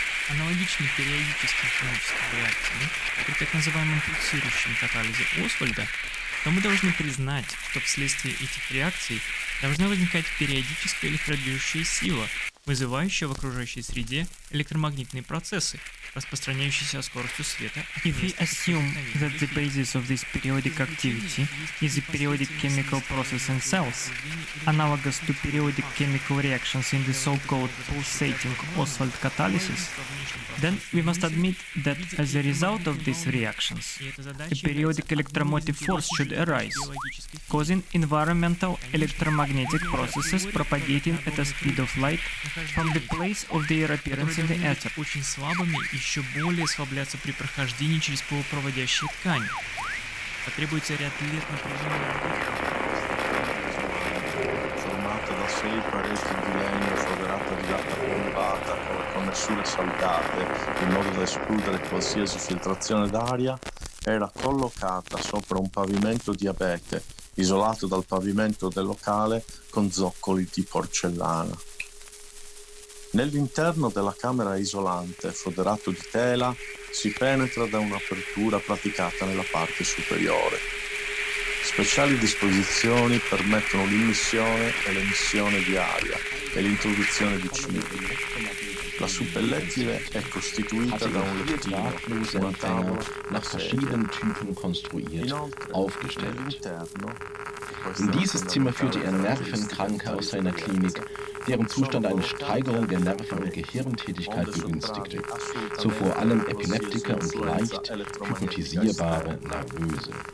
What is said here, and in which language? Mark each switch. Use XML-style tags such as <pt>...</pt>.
<ru>Аналогичный периодическим химическим реакциям при так называемом пульсирующем катализе Освальда, то мы должны признать, что вследствие этих реакций должна возникать периодическая электродвижущая сила, вызывающая в окружающей среде электромагнитные процессы, распространяющиеся скоростью света.</ru> <en>If we assume that the basis of this periodic activity is a periodic chemical process in cells, analogous to periodic chemical reactions in the so-called pulsating Oswald catalysis, then we must admit that as a result of these reactions, a periodic electromotive force should arise, causing environmental electromagnetic processes propagating at a speed of light from the place of their appearance in the ether.</en> <ru>Очень слабыми еще более ослабляться при прохождении через полупроводящие ткани. Потребуется ряд лет напряжения.</ru> <it>Formato da 6 pareti di legno foderate di latta bombata con nessune saldate in modo da escludere qualsiasi filtrazione d'aria, era collocata sopra un pavimento di abete isolato dal pavimento del locale con zoccoli di porcellana. Nell'interno della camera isolante, foderato di tela, si penetra da un'apertura praticata nella parte superiore. Speciali disposizioni permettono l'immissione e l'emissione di aria e l'introduzione di cibi. La suppellettile è costituita da un lettino, una tavola,</it> <de>nach verschiedenen Typen konstruiert, aufgestellt. In dieses Zimmer führte er Nervenkranke aus seiner Klinik, deren Zustand eine Steigerung der Nerven- und Gehirntätigkeit begünstigte, so vor allem Epileptiker und leicht hypnotisierbare Nervöse.</de>